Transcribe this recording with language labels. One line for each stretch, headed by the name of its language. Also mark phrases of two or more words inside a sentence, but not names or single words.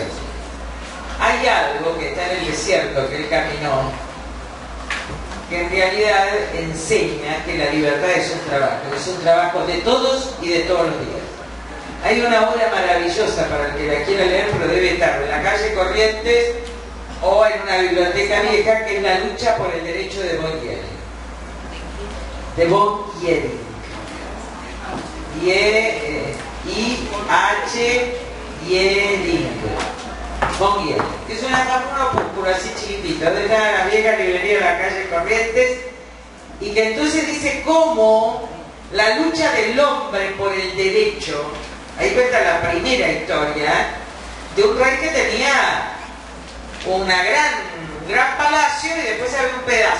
Spanish: Hay algo que está en el desierto que él caminó, que en realidad enseña que la libertad es un trabajo de todos y de todos los días. Hay una obra maravillosa para el que la quiera leer, pero debe estar en la calle Corrientes o en una biblioteca vieja, que es La lucha por el derecho de von Jering. De von Jering. I-H Jering. Von Jering. Es una opúsculo así chiquitita, de la vieja librería de la calle Corrientes, y que entonces dice cómo la lucha del hombre por el derecho. Ahí cuenta la primera historia de un rey que tenía una gran palacio y después había un pedazo.